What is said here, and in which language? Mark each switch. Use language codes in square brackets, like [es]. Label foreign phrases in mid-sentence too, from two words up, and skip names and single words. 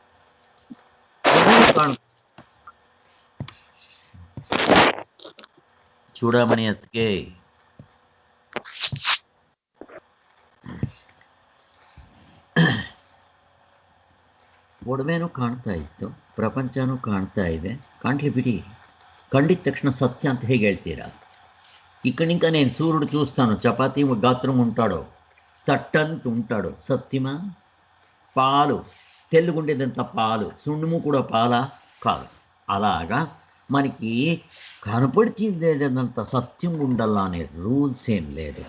[kn] ಚೂಡಾಮಣಿ ಅದಕ್ಕೆ ಒಡವೆನೂ ಕಾಣ್ತಾ ಇತ್ತು, ಪ್ರಪಂಚನೂ ಕಾಣ್ತಾ ಇದೆ. ಕಾಣ್ಲಿ ಬಿಡಿ. ಕಂಡಿದ ತಕ್ಷಣ ಸತ್ಯ ಅಂತ ಹೇಗೆ ಹೇಳ್ತೀರಾ? [te] ఇక్కడింకా నేను సూర్యుడు చూస్తాను, చపాతీ గాత్రం ఉంటాడు, తట్టంత ఉంటాడు, సత్యమా? పాలు తెల్లుగుండేదంత పాలు, సున్నుము కూడా పాల కాదు. అలాగా మనకి కనపడిచిందేదంత సత్యం ఉండాలా అనే రూల్స్ ఏం లేదు.